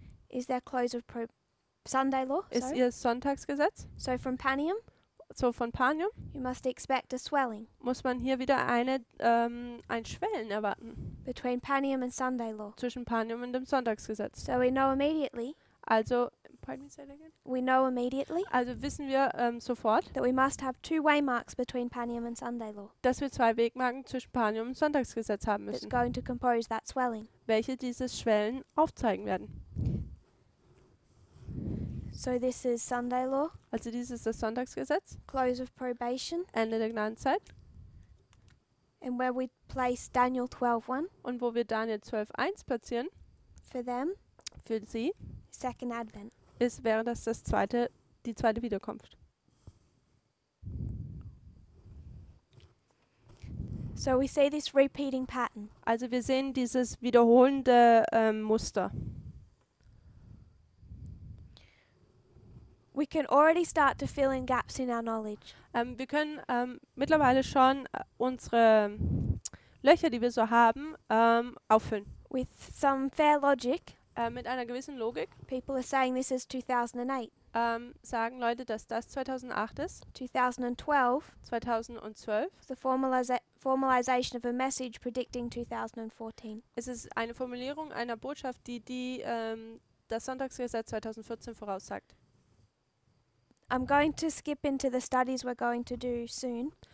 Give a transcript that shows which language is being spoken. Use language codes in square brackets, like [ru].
[en] is their close of Sunday law. [de] ist [en] Sorry. [de] ihr Sonntagsgesetz. [en] So from Panium, [de] So von Panium [en] you must expect a swelling [de] muss man hier wieder ein Schwellen erwarten [en] between Panium and Sunday law. [de] zwischen Panium und dem Sonntagsgesetz. [en] So we know immediately, Also, pardon me, say that again? [de] also wissen wir sofort, [en] that we must have two waymarks between Panium and Sunday law [de] dass wir zwei Wegmarken zwischen Panium und Sonntagsgesetz haben [en] that's [de] müssen, [en] going to compose that swelling. [de] welche dieses Schwellen aufzeigen werden. [en] So this is Sunday law, [de] Also dies ist das Sonntagsgesetz, [en] close of probation, [de] Ende der Gnadenzeit, [en] and where we place Daniel 12:1 [de] und wo wir Daniel 12,1 platzieren, [en] for them, [de] für sie, [en] second advent. [de] wäre das die zweite Wiederkunft. [en] So we see this repeating pattern. [de] Also wir sehen dieses wiederholende Muster. [en] We can already start to fill in gaps in our knowledge. [de] Wir können mittlerweile schon unsere Löcher, die wir so haben, auffüllen. [en] With some fair logic, [de] Mit einer gewissen Logik [en] People are saying this is 2008. [de] sagen Leute, dass das 2008 ist, [en] 2012 [de] 2012. [en] is the formalization of a message predicting 2014. [de] Es ist eine Formulierung einer Botschaft, die das Sonntagsgesetz 2014 voraussagt. [en] I'm going to skip into the studies we're going to do soon.